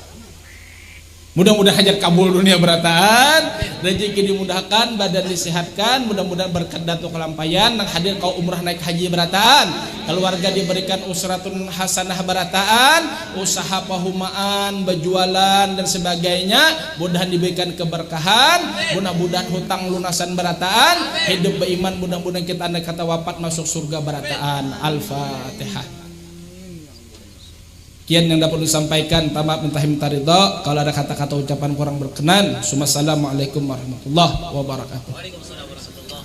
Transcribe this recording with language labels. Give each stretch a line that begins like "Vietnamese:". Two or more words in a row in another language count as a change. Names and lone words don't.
Banjar: Mudah-mudahan hajat kabul dunia berataan, rezeki dimudahkan, badan disehatkan, mudah-mudahan berkat datuk kelampayan, nang hadir kau umrah naik haji berataan, keluarga diberikan
Arabic: أسرة حسنة
Banjar: berataan, usaha pahumaan, berjualan dan sebagainya, mudah diberikan keberkahan, mudah-mudahan hutang lunasan berataan, hidup beriman, mudah-mudahan kita anda kata wafat masuk surga berataan. Al-Fatihah.
Indonesian: Kian yang dapat disampaikan, tamat minta ridha. Kalau ada kata-kata ucapan kurang berkenan,
Arabic: السلام عليكم ورحمة الله وبركاته.